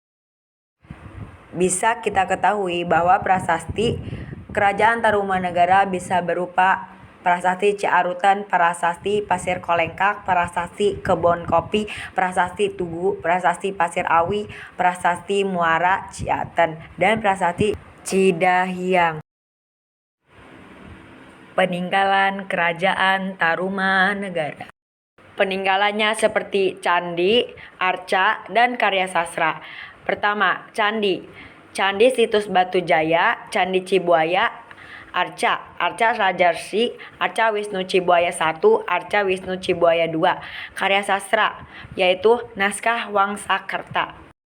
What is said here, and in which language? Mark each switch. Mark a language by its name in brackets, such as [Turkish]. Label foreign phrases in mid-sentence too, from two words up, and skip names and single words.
[Indonesian] Bisa kita ketahui bahwa prasasti Kerajaan Tarumanegara bisa berupa prasasti Ciarutan, prasasti Pasir Kolengkak, prasasti Kebon Kopi, prasasti Tugu, prasasti Pasir Awi, prasasti Muara Ciaten, dan prasasti Cidahiang. Peninggalan Kerajaan Tarumanegara. Peninggalannya seperti candi, arca, dan karya sastra. Pertama, candi. Candi Situs Batu Jaya, Candi Cibuaya, arca Rajarsi, arca Wisnu Cibuaya I, arca Wisnu Cibuaya II. Karya sastra, yaitu naskah Wangsakerta.